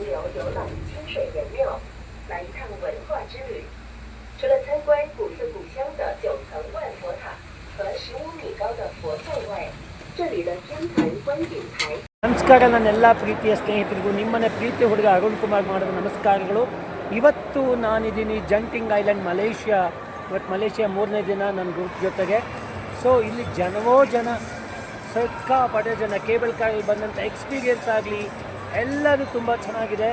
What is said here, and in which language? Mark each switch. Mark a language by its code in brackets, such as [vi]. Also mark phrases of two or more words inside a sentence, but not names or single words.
[zh] 游览清水人庙，来一趟文化之旅。除了参观古色古香的9层万佛塔和15米高的佛像外，这里的天坛观景台。 [kn] ನಮಸ್ಕಾರ ನನ್ನೆಲ್ಲ ಪ್ರೀತಿಯ ಸ್ನೇಹಿತರಿಗೂ ನಿಮ್ಮನೆ ಪ್ರೀತಿ ಹುಡುಗ ಅರುಣ್ ಕುಮಾರ್ ಮಾಡಿದ ನಮಸ್ಕಾರಗಳು. ಇವತ್ತು ನಾನಿದ್ದೀನಿ ಜಂಟಿಂಗ್ ಐಲ್ಯಾಂಡ್ ಮಲೇಷ್ಯಾ. ಇವತ್ತು ಮಲೇಷ್ಯಾ 3ನೇ ದಿನ ನನ್ನ ಗ್ರೂಪ್ ಜೊತೆಗೆ. ಸೊ ಇಲ್ಲಿ ಜನವೋ ಜನ, ಸಿಕ್ಕಾಪಟ್ಟೆ ಜನ. [en] cable carಲ್ಲಿ [kn] ಬಂದಂಥ ಎಕ್ಸ್ಪೀರಿಯೆನ್ಸ್ ಆಗಲಿ ಎಲ್ಲರೂ ತುಂಬ ಚೆನ್ನಾಗಿದೆ.